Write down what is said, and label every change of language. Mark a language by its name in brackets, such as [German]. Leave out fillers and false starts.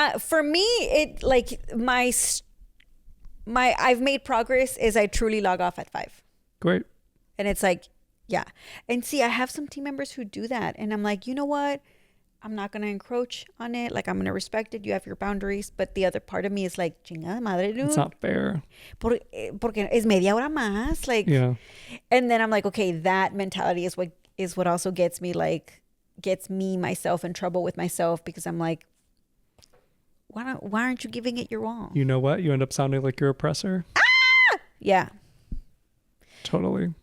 [English] For me, it like my I've made progress is I truly log off at 5. Great. And it's like, yeah. And see, I have some team members who do that. And I'm like, you know what? I'm not going to encroach on it. Like, I'm going to respect it. You have your boundaries. But the other part of me is like, [Spanish] chingada madre, [English] dude. It's not fair. [Spanish] Porque es media hora más. [English] Like, yeah. And then I'm like, okay, that mentality is what also gets me myself in trouble with myself because I'm like, why aren't you giving it your all? You know what? You end up sounding like your oppressor. Yeah. Totally.